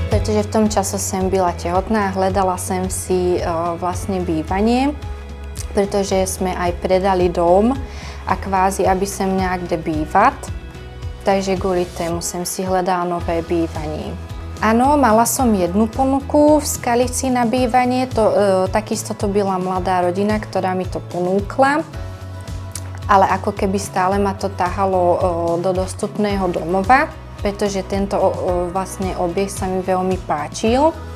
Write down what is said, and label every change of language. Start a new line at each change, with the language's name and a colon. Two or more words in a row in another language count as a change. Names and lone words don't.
Czech: protože v tom čase jsem byla těhotná a hledala jsem si vlastně bývanie, protože jsme
Slovak: aj predali dom
Czech: a kvázi, aby jsem měla kde bývat.
Slovak: Takže kvôli tému
Czech: jsem si hledala
Slovak: nové bývanie. Áno, mala som jednu ponuku v Skalici na bývanie, takisto to byla mladá rodina, ktorá mi to ponúkla, ale ako keby stále ma to tahalo do dostupného domova, pretože tento vlastne objekt sa mi veľmi páčil.